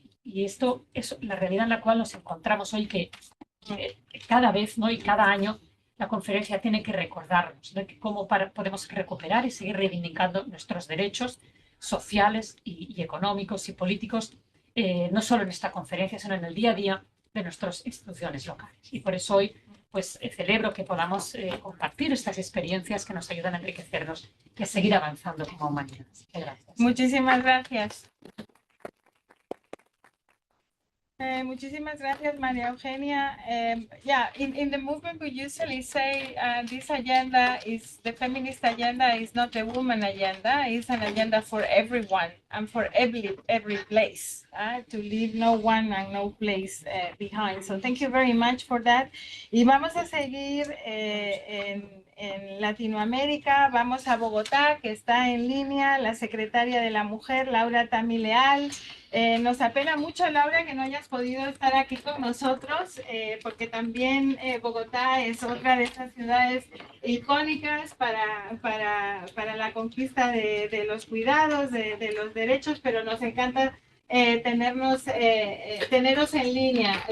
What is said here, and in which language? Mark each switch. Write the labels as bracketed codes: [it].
[es] Y esto es la realidad en la cual nos encontramos hoy, que cada vez, ¿no?, y cada año la conferencia tiene que recordarnos, ¿no?, que cómo podemos recuperar y seguir reivindicando nuestros derechos sociales y económicos y políticos, no solo en esta conferencia, sino en el día a día de nuestras instituciones locales. Y por eso hoy pues celebro que podamos compartir estas experiencias que nos ayudan a enriquecernos y a seguir avanzando como humanidad. Gracias. Muchísimas gracias. Muchísimas gracias, María Eugenia. [en] Yeah, in the movement we usually say this agenda is, the feminist agenda is not a woman agenda, it's an agenda for everyone and for every place, to leave no one and no place behind. So thank you very much for that. [es] Y vamos a seguir en Latinoamérica. Vamos a Bogotá, que está en línea la secretaria de la Mujer, Laura Tamileal. Nos apena mucho, Laura, que no hayas podido estar aquí con nosotros, porque también Bogotá es otra de esas ciudades icónicas para la conquista de los cuidados, de los derechos, pero nos encanta teneros en línea.